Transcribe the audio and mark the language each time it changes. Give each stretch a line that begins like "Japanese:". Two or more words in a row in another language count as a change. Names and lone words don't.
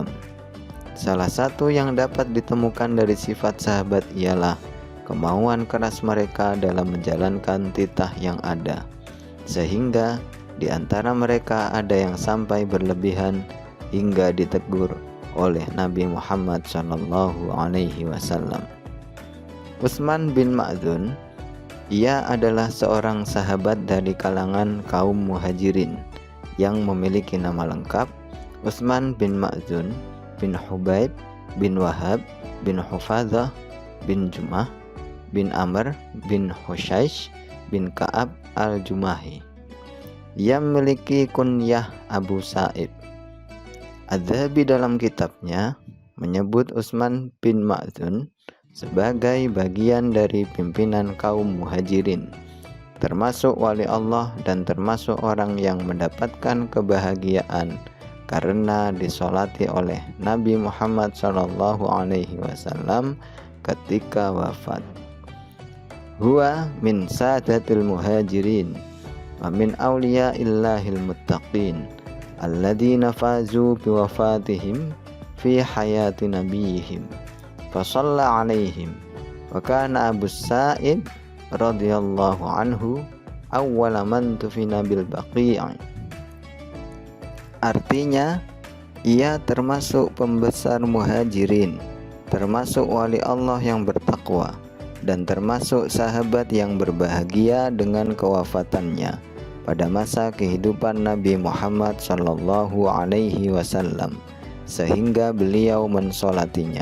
Indonesian: Salah satu yang dapat ditemukan dari sifat sahabat ialah kemauan keras mereka dalam menjalankan titah yang ada, sehingga di antara mereka ada yang sampai berlebihan hingga ditegur oleh Nabi Muhammad SAW. Utsman bin Ma'dzun, ia adalah seorang sahabat dari kalangan kaum Muhajirin yang memiliki nama lengkap Utsman bin Ma'dzun bin Hubaib bin Wahab bin Hufadzah bin Jumah bin Amr bin Hushaish bin Ka'ab al-Jumahi. Ia memiliki kunyah Abu Sa'ib. Az-Zahabi dalam kitabnya menyebut Utsman bin Ma'dzun sebagai bagian dari pimpinan kaum Muhajirin, termasuk wali Allah dan termasuk orang yang mendapatkan kebahagiaan karena disolati oleh Nabi Muhammad SAW ketika wafat.
Arabic: هو من سادات المهاجرين ومن أولياء الله المتقين الذين فازوا بوفاتهم في حياة نبيهم فصلى عليهم وكان أبو سعيد رضي الله عنه أول من دفن بالبقيع.
Indonesian: Artinya, ia termasuk pembesar muhajirin, termasuk wali Allah yang bertakwa, dan termasuk sahabat yang berbahagia dengan kewafatannya pada masa kehidupan Nabi Muhammad SAW, sehingga beliau mensolatinya.